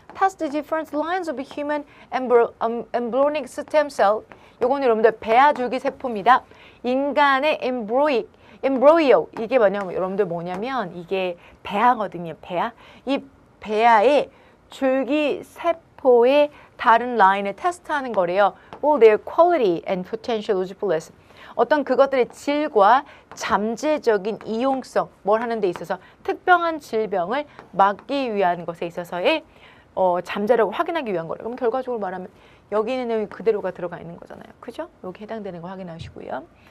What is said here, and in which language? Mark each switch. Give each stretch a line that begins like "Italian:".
English: Test different lines of human embryonic stem cell.
Korean: 요거는 여러분들 배아줄기 세포입니다. 인간의 embryo. 이게 뭐냐면 여러분들 뭐냐면 이게 배아거든요. 배아. 이 배아의 줄기 세포의 다른 라인을 테스트하는 거래요.
English: All their quality and potential usefulness.
Korean: 어떤 그것들의 질과 잠재적인 이용성, 뭘 하는 데 있어서 특별한 질병을 막기 위한 것에 있어서의 잠재력을 확인하기 위한 거래요. 그럼 결과적으로 말하면 여기 있는 내용이 그대로가 들어가 있는 거잖아요. 그죠? 여기 해당되는 거 확인하시고요.